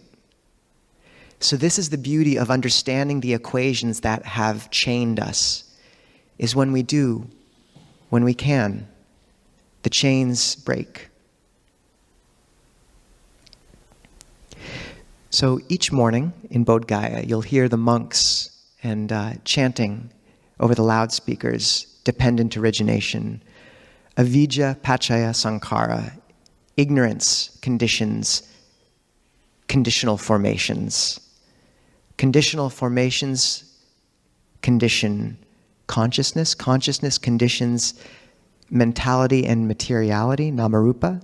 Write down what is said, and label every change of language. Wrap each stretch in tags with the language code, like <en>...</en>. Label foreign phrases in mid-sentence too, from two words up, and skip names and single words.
<en>So this is the beauty of understanding the equations that have chained us, is when we do, when we can, the chains break. So each morning in Bodh Gaya, you'll hear the monks and chanting over the loudspeakers, dependent origination,</en> <pi>avijja pachaya sankhara,</pi> <en>ignorance conditions, conditional formations. Conditional formations condition consciousness. Consciousness conditions mentality and materiality, namarupa.</en>